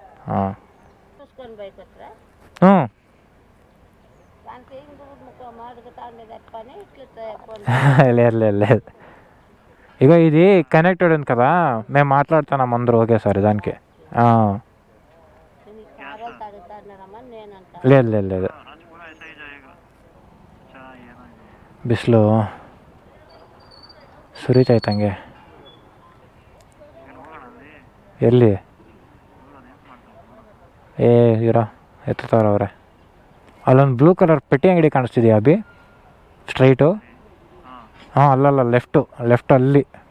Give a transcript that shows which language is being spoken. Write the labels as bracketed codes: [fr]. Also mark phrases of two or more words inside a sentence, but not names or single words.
[te] లేదు లేదు లేదు ఇగో ఇది కనెక్టెడ్ ఉంది కదా మేము మాట్లాడుతున్నాం అందరూ ఒకేసారి దానికి లేదు లేదు లేదు [kn] ಬಿಸಿಲು ಸುರಿತೈತಂಗೆ ಎಲ್ಲಿ ಇರೋ ಎತ್ತುತ್ತಾರವ್ರೆ ಅಲ್ಲೊಂದು [en] blue colour [kn] ಪೆಟ್ಟಿ ಅಂಗಡಿ ಕಾಣಿಸ್ತಿದೆಯಾ ಅಭಿ ಸ್ಟ್ರೈಟು ಅಲ್ಲಲ್ಲ ಲೆಫ್ಟ್ ಅಲ್ಲಿ